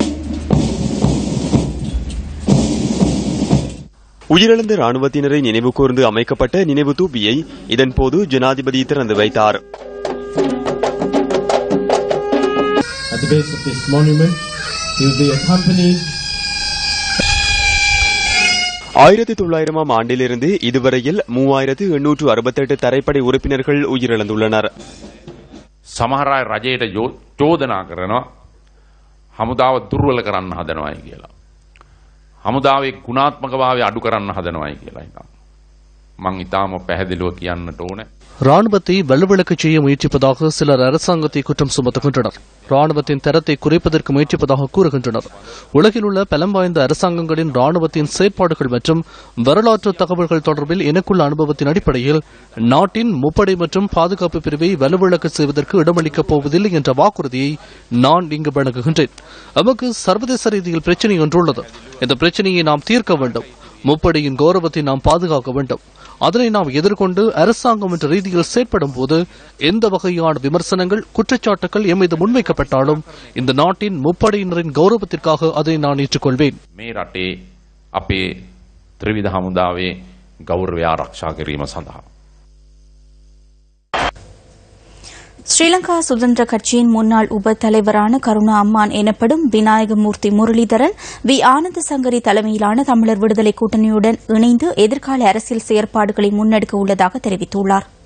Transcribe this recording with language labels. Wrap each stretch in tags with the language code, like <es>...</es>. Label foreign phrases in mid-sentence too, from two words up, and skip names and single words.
<ta>உயிரிழந்த ராணுவத்தினரை நினைவு கூர்ந்து அமைக்கப்பட்ட நினைவு தூபியை இதன்போது ஜனாதிபதி திறந்து வைத்தார். 1900 ஆண்டிலிருந்து இதுவரையில் 3868 தரைப்படை உறுப்பினர்கள் உயிரிழந்துள்ளனர்.</ta> <si>සමහර අය රජයට චෝදනා කරනවා හමුදාව දුර්වල කරන්න හදනවායි කියලා. හමුදාවේ ගුණාත්මකභාවය අඩු කරන්න හදනවායි කියලා හිතනවා. මං ඊටාම පැහැදිලිව කියන්නට ඕනේ.</si> <ta>ராணுவத்தை வலுவிழக்கச் செய்ய முயற்சிப்பதாக சிலர் அரசாங்கத்தை குற்றம் சுமத்துகின்றனர். ராணுவத்தின் தரத்தை குறைப்பதற்கு முயற்சிப்பதாக கூறுகின்றனர். உலகில் உள்ள பலம் வாய்ந்த அரசாங்கங்களின் ராணுவத்தின் செயற்பாடுகள் மற்றும் வரலாற்று தகவல்கள் தொடர்பில் எனக்குள்ள அனுபவத்தின் அடிப்படையில் நாட்டின் முப்படை மற்றும் பாதுகாப்பு பிரிவை வலுவிழக்க செய்வதற்கு இடமளிக்கப் போவதில்லை என்ற வாக்குறுதியை நான் இங்கு வழங்குகின்றேன். நமக்கு சர்வதேச ரீதியில் பிரச்சினை ஒன்றுள்ளது. இந்த பிரச்சினையை நாம் தீர்க்க வேண்டும். முப்படையின் கௌரவத்தை நாம் பாதுகாக்க வேண்டும். அதனை நாம் எதிர்கொண்டு அரசாங்கம் என்ற ரீதியில் செயற்படும் போது எந்த வகையான விமர்சனங்கள், குற்றச்சாட்டுகள் எம்மீது முன்வைக்கப்பட்டாலும் இந்த நாட்டின் முப்படையினரின் கௌரவத்திற்காக அதை நான் ஏற்றுக்கொள்வேன்.</ta> <si>මේ රටේ අපේ ත්‍රිවිධ හමුදාවේ ගෞරවය ආරක්ෂා කිරීම සඳහා</si> <ta>ஸ்ரீலங்கா சுதந்திர கட்சியின் முன்னாள் உப தலைவரான கருணா அம்மான் எனப்படும் விநாயகமூர்த்தி முரளிதரன் வி ஆனந்த சங்கரி தலைமையிலான தமிழர் விடுதலை கூட்டணியுடன் இணைந்து எதிர்கால அரசியல் செயற்பாடுகளை முன்னெடுக்க உள்ளதாக தெரிவித்துள்ளார்.</ta>